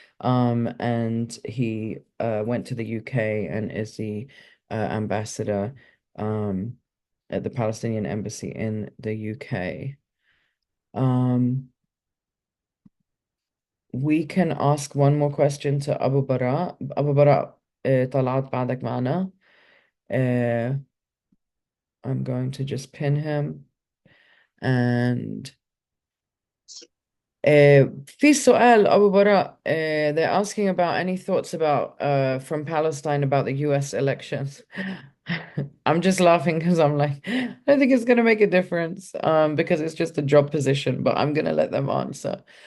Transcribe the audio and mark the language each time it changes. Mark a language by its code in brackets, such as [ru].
[en] And he went to the UK and is the ambassador. At the Palestinian embassy in the UK. We can ask one more question to Abu Bara. [ar] Abu Bara, طلعت بعدك معنا. [en] I'm going to just pin him. and [ar] في سؤال [en] أبو براء, they're asking about any thoughts about from Palestine about the US elections. I'm just laughing because I'm like, I don't think it's gonna make a difference because it's just a job position, but I'm gonna let them answer.